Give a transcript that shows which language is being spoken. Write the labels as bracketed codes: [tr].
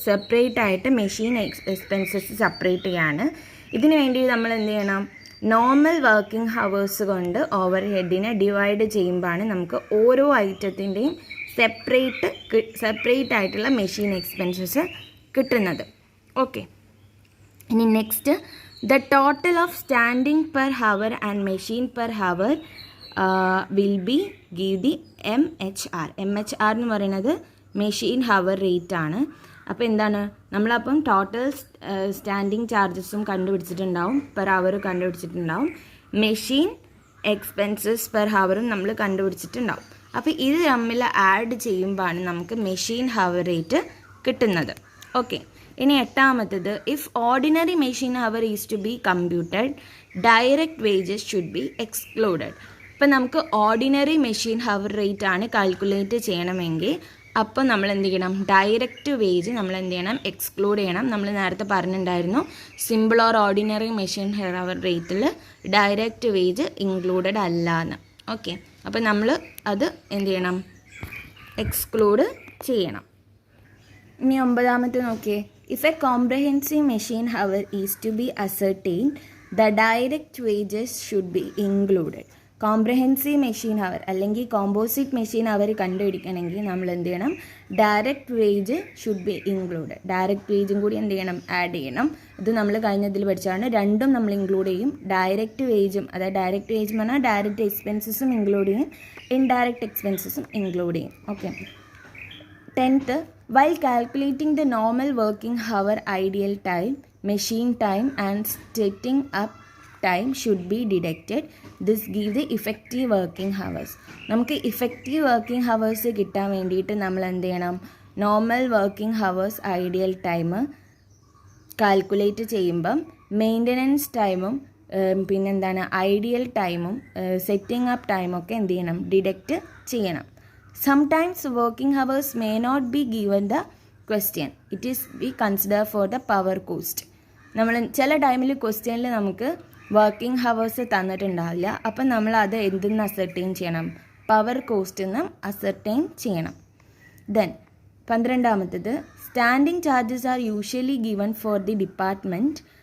[ml] Separate ആയിട്ട് machine expenses separate ചെയ്യാണ്. ഇതിന് വേണ്ടി നമ്മൾ എന്ത് ചെയ്യണം? നോർമൽ വർക്കിംഗ് ഹവേഴ്സ് കൊണ്ട് ഓവർ ഹെഡിനെ ഡിവൈഡ് ചെയ്യുമ്പോഴാണ് നമുക്ക് ഓരോ ഐറ്റത്തിൻ്റെയും സെപ്പറേറ്റ് ആയിട്ടുള്ള മെഷീൻ എക്സ്പെൻസസ് കിട്ടുന്നത്. ഓക്കെ, ഇനി next, [en] the total of standing per hour and machine per hour will be give the MHR. [ml] MHR എന്ന് പറയുന്നത് മെഷീൻ ഹവർ റേറ്റ് ആണ്. അപ്പോൾ എന്താണ്? നമ്മളപ്പം total standing ചാർജസും കണ്ടുപിടിച്ചിട്ടുണ്ടാവും, per hour കണ്ടുപിടിച്ചിട്ടുണ്ടാവും, machine expenses per ഹവറും നമ്മൾ കണ്ടുപിടിച്ചിട്ടുണ്ടാവും. അപ്പോൾ ഇത് തമ്മിൽ ആഡ് ചെയ്യുമ്പോഴാണ് നമുക്ക് മെഷീൻ ഹവർ റേറ്റ് കിട്ടുന്നത്. ഓക്കെ, ഇനി എട്ടാമത്തത്, [en] If ordinary machine hour is to be computed, direct wages should be excluded. [ml] ഇപ്പം നമുക്ക് ഓർഡിനറി മെഷീൻ ഹവർ റേറ്റ് ആണ് കാൽക്കുലേറ്റ് ചെയ്യണമെങ്കിൽ അപ്പോൾ നമ്മൾ എന്ത് ചെയ്യണം? ഡയറക്റ്റ് വേജ് നമ്മൾ എന്ത് ചെയ്യണം? എക്സ്ക്ലൂഡ് ചെയ്യണം. നമ്മൾ നേരത്തെ പറഞ്ഞിട്ടുണ്ടായിരുന്നു simple or ordinary machine hour റേറ്റിൽ ഡയറക്റ്റ് വേജ് ഇൻക്ലൂഡഡ് അല്ല എന്ന്. ഓക്കെ, അപ്പോൾ നമ്മൾ അത് എന്ത് ചെയ്യണം? എക്സ്ക്ലൂഡ് ചെയ്യണം. ഇനി ഒമ്പതാമത്തെ നോക്കിയേ. [en] If a comprehensive machine hour is to be ascertained, the direct wages should be included. [ml] Comprehensive machine hour അല്ലെങ്കിൽ കോമ്പോസിറ്റ് മെഷീൻ ഹവർ കണ്ടുപിടിക്കണമെങ്കിൽ നമ്മൾ എന്ത് ചെയ്യണം? [en] Direct wage should be include. [ml] Direct വേജും കൂടി എന്ത് ചെയ്യണം? ആഡ് ചെയ്യണം. ഇത് നമ്മൾ കഴിഞ്ഞതിൽ പഠിച്ചാണ്. രണ്ടും നമ്മൾ ഇൻക്ലൂഡ് ചെയ്യും. ഡയറക്റ്റ് വേജും, അതായത് ഡയറക്റ്റ് വേജ് എന്ന് പറഞ്ഞാൽ ഡയറക്റ്റ് എക്സ്പെൻസസും ഇൻക്ലൂഡ് ചെയ്യും, ഇൻഡയറക്റ്റ് എക്സ്പെൻസസും ഇൻക്ലൂഡ് ചെയ്യും. [en] Okay, 10th, while calculating the normal working hour, ideal time, machine time and setting up time should be deducted. This give the effective working hours. [ml] നമുക്ക് effective working hours കിട്ടാൻ വേണ്ടിയിട്ട് നമ്മൾ എന്ത് ചെയ്യണം? Normal working hours ideal time calculate ചെയ്യുമ്പം maintenance ടൈമും പിന്നെന്താണ് ideal ടൈമും സെറ്റിംഗ് അപ്പ് ടൈമൊക്കെ എന്ത് ചെയ്യണം? ഡിഡക്റ്റ് ചെയ്യണം. [en] Sometimes working hours may not be given the question. It is be considered for the power cost. [ml] നമ്മൾ ചില ടൈമിൽ ക്വസ്റ്റ്യനിൽ നമുക്ക് വർക്കിംഗ് ഹവേഴ്സ് തന്നിട്ടുണ്ടാവില്ല. അപ്പം നമ്മൾ അത് എന്തെന്ന് അസർട്ടൈൻ ചെയ്യണം? പവർ കോസ്റ്റ് എന്ന് അസർട്ടൈൻ ചെയ്യണം. [en] Then 12ാമത്തത്, standing charges are usually given for the department.